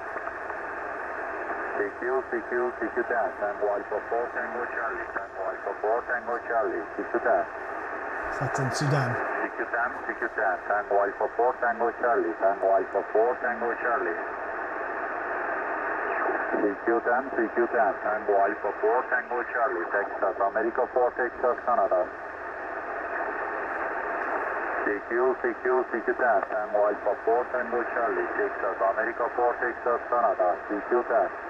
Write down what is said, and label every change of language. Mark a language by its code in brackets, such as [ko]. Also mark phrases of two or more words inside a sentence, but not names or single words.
[en] CQ 10, Tango Alpha 4, Tango Charlie, Tango Alpha 4, Tango Charlie, CQ 10. So that's in Sudan. CQ 10, Tango Alpha 4, Tango Charlie, Tango Alpha 4, Tango Charlie. CQ 10, Tango Alpha 4, Tango Charlie, Texas, America 4, Texas, Canada. CQ 10, Tango Alpha 4, Tango Charlie, Texas, America 4, Texas, Canada, CQ 10.